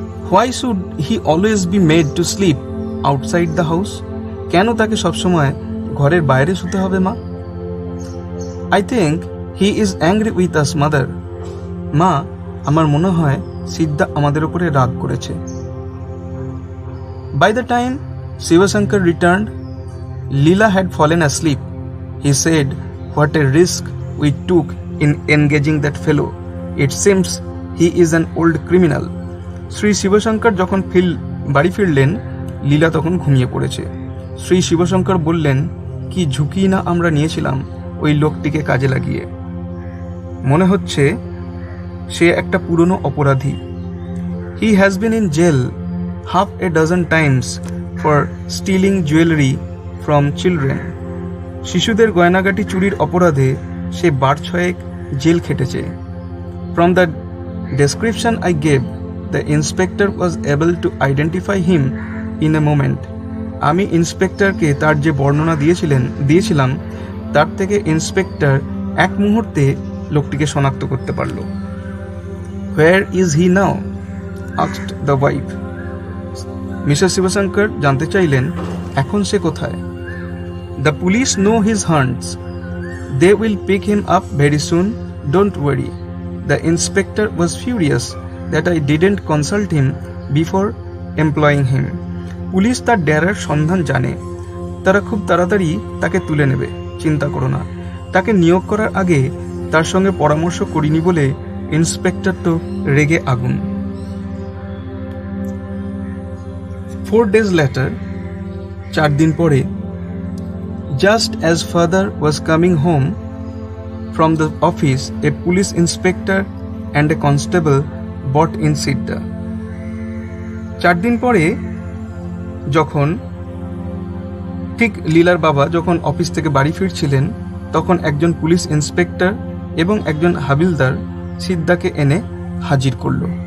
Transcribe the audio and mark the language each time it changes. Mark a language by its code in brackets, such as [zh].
[en] Why should he always be made to sleep outside the house? [bn] কেন তাকে সবসময় ঘরের বাইরে শুতে হবে মা? [en] I think he is angry with us mother. [bn] মা, আমার মনে হয় সিদ্ধা আমাদের উপরে রাগ করেছে। [en] By the time Shivashankar returned, Leela had fallen asleep. He said, what a risk we took in engaging that fellow. It seems he is an old criminal. [bn] Shri Shibshankar যখন বাড়ি ফিরলেন, লীলা তখন ঘুমিয়ে পড়েছে। শ্রী শিবশঙ্কর বললেন, কি ঝুঁকি না আমরা নিয়েছিলাম ওই লোকটিকে কাজে লাগিয়ে। মনে হচ্ছে সে একটা পুরনো অপরাধী। [en] He has been in jail half a dozen times for stealing jewelry from children. [bn] শিশুদের গয়নাগাটি চুরির অপরাধে সে 12 jail খেটেছে। [en] From the description I gave, the inspector was able to identify him in a moment. [bn] আমি ইন্সপেক্টরকে তার যে বর্ণনা দিয়েছিলাম তার থেকে ইন্সপেক্টর এক মুহূর্তে লোকটিকে শনাক্ত করতে পারল। [en] Where is he now? asked the wife. [bn] Mrs Shibshankar জানতে চাইলেন, এখন সে কোথায়? [en] The police know his haunts, they will pick him up very soon, don't worry. The inspector was furious that I didn't consult him before employing him. [bn] Police তার ডেরার সন্ধান জানে, তারা খুব তাড়াতাড়ি তাকে তুলে নেবে, চিন্তা করো না। তাকে নিয়োগ করার আগে তার সঙ্গে পরামর্শ করিনি বলে ইন্সপেক্টর তো রেগে আগুন। [en] 4 days later, [bn] 4 দিন পরে [en] Just as father was coming home from the office, a police inspector and a constable brought in Siddha. [bn] 4 দিন পরে যখন ঠিক লীলার বাবা যখন অফিস থেকে বাড়ি ফিরছিলেন, তখন একজন পুলিশ ইন্সপেক্টর এবং একজন হাবিলদার সিদ্ধাকে এনে হাজির করল।